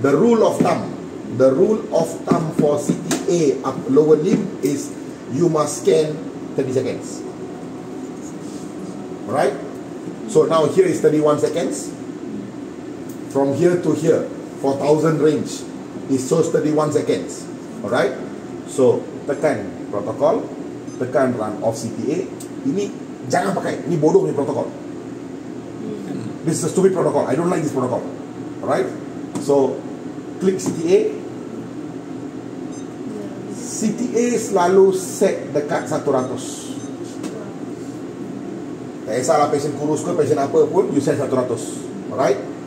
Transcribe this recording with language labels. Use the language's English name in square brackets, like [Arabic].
[English] The rule of thumb for CTA up lower limb is you must scan 30 seconds. Alright? So now here is 31 seconds. From here to here, 4,000 range, it shows 31 seconds. Alright? So [Malay] tekan protokol, tekan [English] run of CTA. [Malay] Ini jangan pakai, ini bodoh ni protokol. [English] This is a stupid protocol. I don't like this protocol. Alright? So klik CTA. [Malay] CTA selalu set dekat 100. Tak kisahlah patient kurus ke, patient apa pun, [English] you set 100. Alright?